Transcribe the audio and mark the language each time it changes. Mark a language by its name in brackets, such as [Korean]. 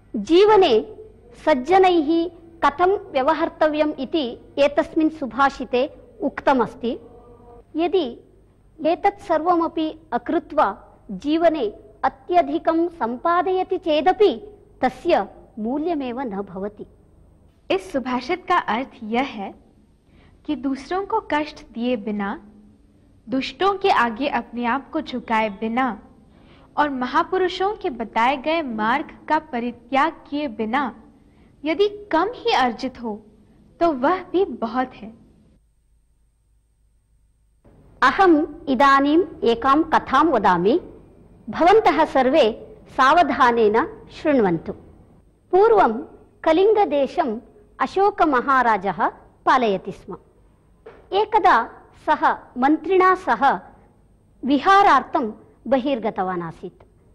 [Sanskrit] जीवने सज्जनैः कथं व्यवहर्तव्यम् इति एतस्मिन् सुभाषिते उक्तमस्ति। यदि एतत् सर्वमपि अकृत्वा जीवने अत्यधिकं संपादयति चेदपि तस्य मूल्यमेव न भवति। [Hindi] इस सुभाषित का अर्थ यह है कि दूसरों को कष्ट दिए बिना, दुष्टों के आगे अपने आप को झुकाए बिना और महापुरुषों के बताए गए मार्ग का परित्याग किए बिना यदि कम ही अर्जित हो तो वह भी बहुत है। [Sanskrit] अहम् इदानीम् एकां कथां वदामि। भवन्तः सर्वे सावधानेन शृण्वन्तु। पूर्वं कलिङ्गदेशम् अशोकमहाराजः पालयति स्म। एकदा सः मन्त्रिणा सह विहारार्थं बहिर्गतवान् आसीत्।